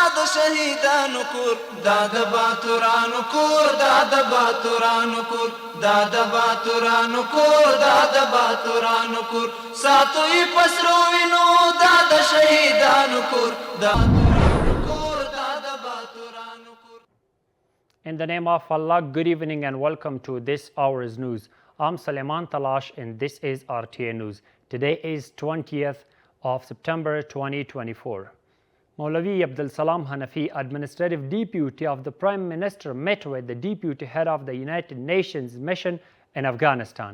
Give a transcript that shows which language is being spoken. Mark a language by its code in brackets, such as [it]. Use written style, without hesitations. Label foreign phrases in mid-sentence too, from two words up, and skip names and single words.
[ps] شهیدانو کور دا د باتورانو کور دا د باتورانو کور دا د باتورانو کور دا د باتورانو کور ساتو یې پسرو وینو دا د شهیدانو کور دا [en] In the name of Allah, good evening and welcome to this hour's news. I'm Suleiman Talash and this is RTA News. Today is 20th of September 2024. Maulavi Abdul Salam Hanafi, Administrative Deputy of the Prime Minister, met with the Deputy Head of the United Nations Mission in Afghanistan.